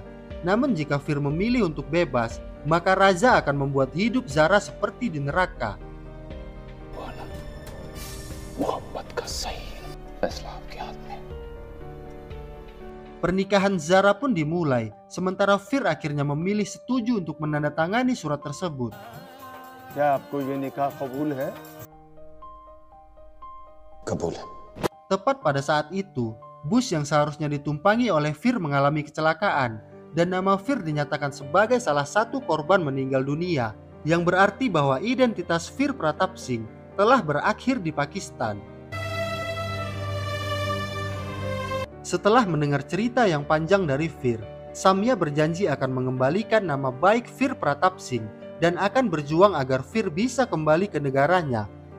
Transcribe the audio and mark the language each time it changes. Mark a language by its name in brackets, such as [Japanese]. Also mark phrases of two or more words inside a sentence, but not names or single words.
[Indonesian] Namun jika Fir memilih untuk bebas, maka Raja akan membuat hidup Zara seperti di neraka. Pernikahan Zara pun dimulai, sementara Fir akhirnya memilih setuju untuk menandatangani surat tersebut. [Hindi] क्या आपको ये निकाह कबूल है? कबूल है. [Indonesian] Tepat pada saat itu, bus yang seharusnya ditumpangi oleh Fir mengalami kecelakaan dan nama Fir dinyatakan sebagai salah satu korban meninggal dunia, yang berarti bahwa identitas Fir Pratap Singh telah berakhir di Pakistan. Setelah mendengar cerita yang panjang dari Fir, Samya berjanji akan mengembalikan nama baik Fir Pratap Singh dan akan berjuang agar Fir bisa kembali ke negaranya.